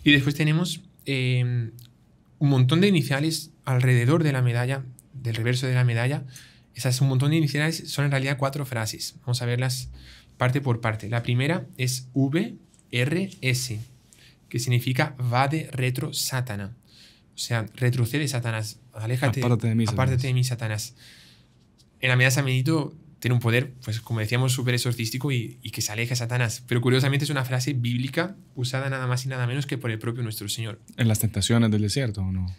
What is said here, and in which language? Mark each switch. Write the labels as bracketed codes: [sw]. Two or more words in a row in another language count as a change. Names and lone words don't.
[es] Y después tenemos un montón de iniciales alrededor de la medalla, del reverso de la medalla. Un montón de iniciales son en realidad 4 frases. Vamos a verlas parte por parte. La primera es VRS, que significa [la] vade retro Satana. [es] O sea, retrocede Satanás, aléjate, apártate de mí, Satanás. En la medalla de San Benito tiene un poder, pues como decíamos, súper exorcístico y que se aleje a Satanás. Pero curiosamente es una frase bíblica usada nada más y nada menos que por el propio nuestro Señor. ¿En las tentaciones del desierto o no?